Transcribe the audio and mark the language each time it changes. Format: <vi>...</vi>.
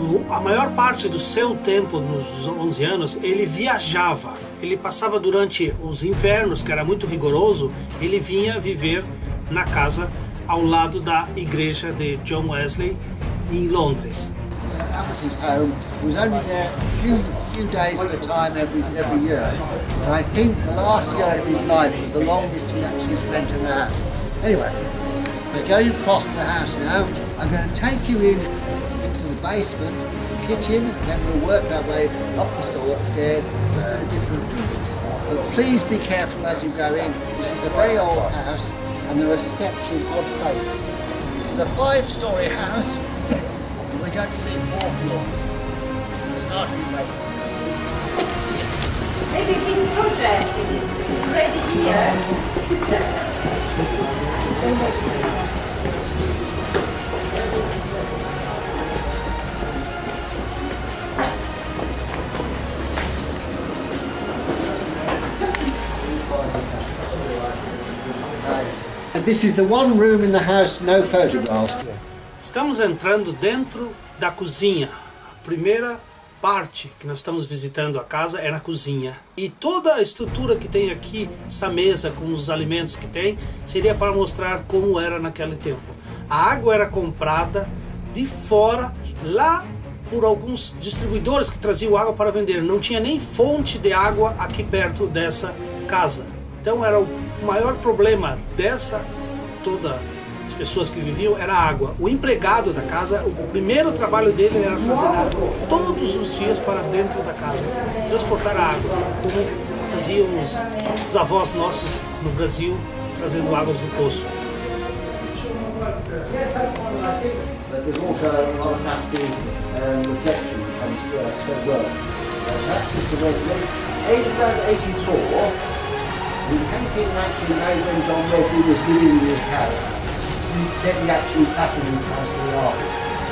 <pt>A maior parte do seu tempo, nos 11 anos, ele viajava. Ele passava durante os invernos, que era muito rigoroso, ele vinha viver na casa ao lado da igreja de John Wesley em Londres.</pt> <en>That was his home. He was only there a few days at a time every year. And I think the last year of his life was the longest he actually spent in the house. Anyway, we're going across to the house now. I'm going to take you into the basement, into the kitchen, and then we'll work our way up the stairs to see the different rooms. But please be careful as you go in. This is a very old house, and there are steps in odd places. This is a 5-story house, and we're going to see 4 floors, starting in the basement. Maybe this project is ready here. This is the one room in the house, no photographs.</en> <pt>Estamos entrando dentro da cozinha. A primeira parte que nós estamos visitando a casa é na cozinha. E toda a estrutura que tem aqui, essa mesa com os alimentos que tem, seria para mostrar como era naquele tempo. A água era comprada de fora, lá por alguns distribuidores que traziam água para vender. Não tinha nem fonte de água aqui perto dessa casa. Então era o maior problema todas as pessoas que viviam era a água. O empregado da casa, o primeiro trabalho dele era trazer água todos os dias para dentro da casa, transportar a água, como faziam os avós nossos no Brasil, trazendo águas do poço.</pt> <en>There's also a lot of pastel reflection as well. That's Mr. Wesley, aged around 84. The painting actually made when John Wesley was living in this house. Instead he actually sat in this house for the artist.</en>